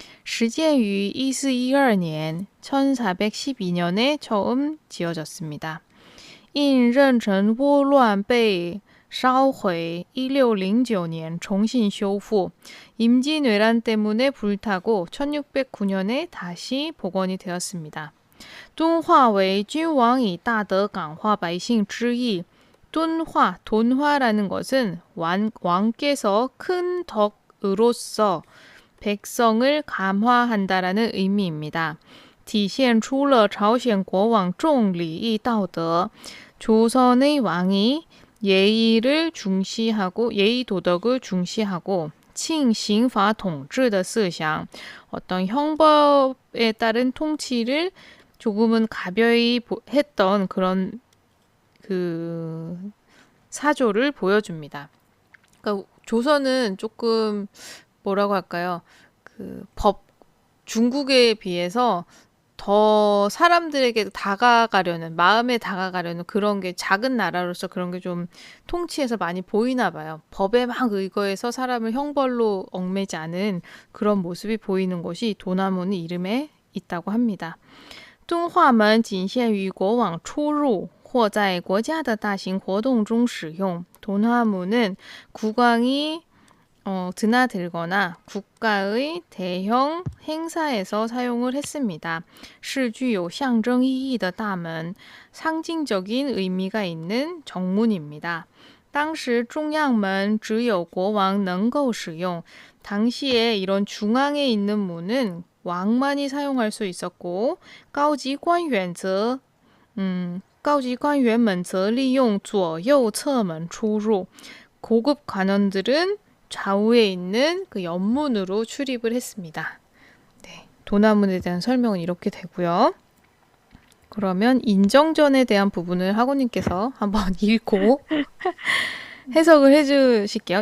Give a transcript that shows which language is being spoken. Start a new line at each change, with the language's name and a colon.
Chinese: 始建于
Korean: 1412년, 1412년에 처음 지어졌습니다.
Chinese: 因壬辰倭乱被烧毁 1609년 重新修复.
Korean: 임진왜란 때문에 불타고 1609년에 다시 복원이 되었습니다.
Chinese: 敦化为 君王以大德感化百姓之意.
Korean: 돈화라는 것은 왕께서 큰 덕으로서 백성을 감화한다라는 의미입니다.
Chinese: 体现出了朝鲜国王重礼义道德.
Korean: 조선의 왕이 예의를 중시하고 예의 도덕을 중시하고
Chinese: 庆刑法 统治的思想,
Korean: 어떤 형법에 따른 통치를 조금은 가벼이 했던 그런 그 사조를 보여줍니다. 그러니까 조선은 조금 뭐라고 할까요? 그 중국에 비해서 더 사람들에게 다가가려는, 마음에 다가가려는 그런 게 작은 나라로서 그런 게 좀 통치에서 많이 보이나 봐요. 법에 막 의거해서 사람을 형벌로 얽매지 않은 그런 모습이 보이는 것이 도나문의 이름에 있다고 합니다.
Chinese: 敦化门仅限于国王出入或在国家的大型活动中使用.
Korean: 돈화무는 국왕이 드나들거나 국가의 대형 행사에서 사용을 했습니다.
Chinese: 是具有象征意义的大门,
Korean: 상징적인 의미가 있는 정문입니다.
Chinese: 当时中央门只有国王能够使用.
Korean: 당시에 이런 중앙에 있는 문은 왕만이 사용할 수 있었고,
Chinese: 高级官员则高级官员们则利用左右侧门出入.
Korean: 고급 관원들은 좌우에 있는 그 옆문으로 출입을 했습니다. 네, 도나문에 대한 설명은 이렇게 되고요. 그러면 인정전에 대한 부분을 학우님께서 한번 읽고 해석을 해주실게요.